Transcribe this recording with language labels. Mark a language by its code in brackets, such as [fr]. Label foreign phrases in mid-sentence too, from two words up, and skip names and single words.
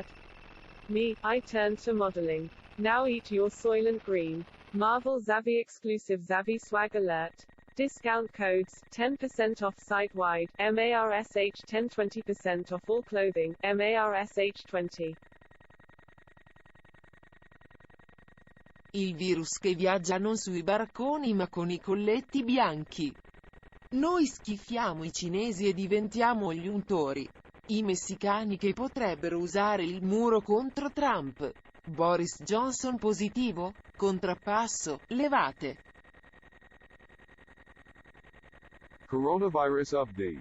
[en] Me, I turned to modeling. Now eat your Soylent Green. Marvel Zavvi exclusive Zavvi swag alert. Discount codes, 10% off site-wide, MARSH 10 20% off all clothing, MARSH 20. [it] Il virus che viaggia non sui barconi ma con i colletti bianchi. Noi schifiamo i cinesi e diventiamo gli untori. I messicani che potrebbero usare il muro contro Trump. Boris Johnson positivo? Contrappasso, levate. [en] Coronavirus update.